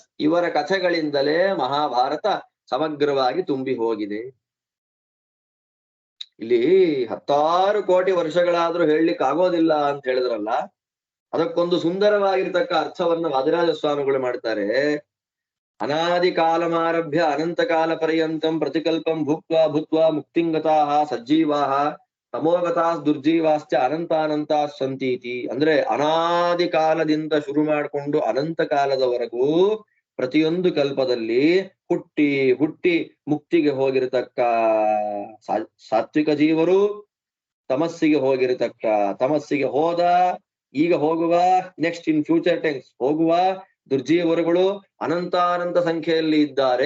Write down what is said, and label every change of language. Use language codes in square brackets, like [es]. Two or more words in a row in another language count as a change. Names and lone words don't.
[kn] ಇವರ ಕಥೆಗಳಿಂದಲೇ ಮಹಾಭಾರತ ಸಮಗ್ರವಾಗಿ ತುಂಬಿ ಹೋಗಿದೆ. ಇಲ್ಲಿ 10 ಕೋಟಿ ವರ್ಷಗಳಾದ್ರೂ ಹೇಳಲಿಕ್ಕೆ ಆಗೋದಿಲ್ಲ ಅಂತ ಹೇಳಿದ್ರಲ್ಲ, ಅದಕ್ಕೊಂದು ಸುಂದರವಾಗಿರ್ತಕ್ಕ ಅರ್ಥವನ್ನ ವಾದಿರಾಜ ಸ್ವಾಮಿಗಳು ಮಾಡ್ತಾರೆ. [sa] ಅನಾದಿ ಕಾಲಮಾರಭ್ಯ ಅನಂತ ಕಾಲ ಪರ್ಯಂತಂ ಪ್ರತಿಕಲ್ಪಂ ಭೂತ್ವಾ ಭೂತ್ವಾ ಮುಕ್ತಿಂಗತಾಹ ಸಜ್ಜೀವಾಹ ತಮೋಗತಾಸ್ ದುರ್ಜೀವಾಶ್ಚ ಅನಂತಾನಂತ ಸಂತೀತಿ. [kn] ಅಂದ್ರೆ ಅನಾದಿ ಕಾಲದಿಂದ ಶುರು ಮಾಡಿಕೊಂಡು ಅನಂತ ಕಾಲದವರೆಗೂ ಪ್ರತಿಯೊಂದು ಕಲ್ಪದಲ್ಲಿ ಹುಟ್ಟಿ ಹುಟ್ಟಿ ಮುಕ್ತಿಗೆ ಹೋಗಿರತಕ್ಕ ಸಾತ್ವಿಕ ಜೀವರು, ತಮಸ್ಸಿಗೆ ಹೋದ, ಈಗ ಹೋಗುವ, [en] next in future times [kn] ಹೋಗುವ ದುರ್ಜೀವರುಗಳು ಅನಂತಾನಂತ ಸಂಖ್ಯೆಯಲ್ಲಿ ಇದ್ದಾರೆ.